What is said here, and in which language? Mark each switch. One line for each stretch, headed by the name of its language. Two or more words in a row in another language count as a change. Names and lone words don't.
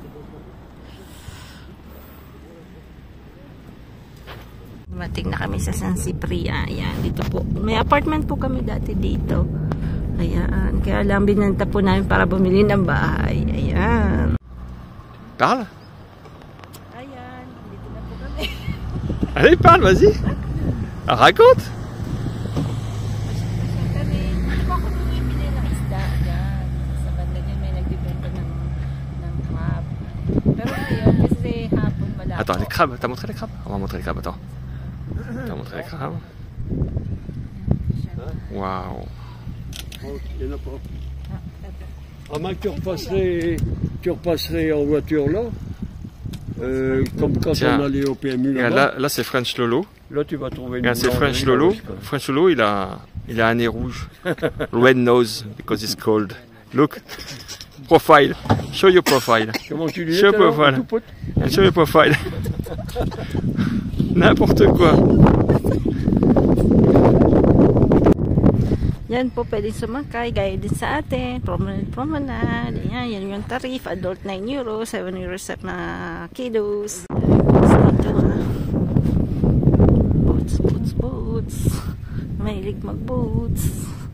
Filipino: Dumating na kami sa San Cipriano. Ayan, dito po. May apartment po kami dati dito. Ayan, kaya lang binenta po namin para bumili ng bahay. Ayan.
French: Parle.
Filipino: Ayan, dito na po kami.
French: Allez, parle, vas-y. Raconte. Attends, les crabes, t'as montré les crabes? On va montrer les crabes, attends. T'as montré les crabes? Waouh! Il n'y en a pas. À moins que tu repasserais en voiture là, comme quand Tiens. on allait au PMU là. Regarde, là c'est French Lolo. Là tu vas trouver une. Regarde, c'est French Lolo. French Lolo, il a un nez rouge.
English: Red nose, because it's cold. Look. Profile. Show your profile.
French: Comment tu dis?
English: Show your profile. Show your profile.
French: N'importe quoi.
Filipino: Yan po, pwede sumakay, gaya din sa atin, promenade, yan yung tarif, adult 9 euros, 7 euros sa mga kiddos. Dito boats, mahilig mag-boats.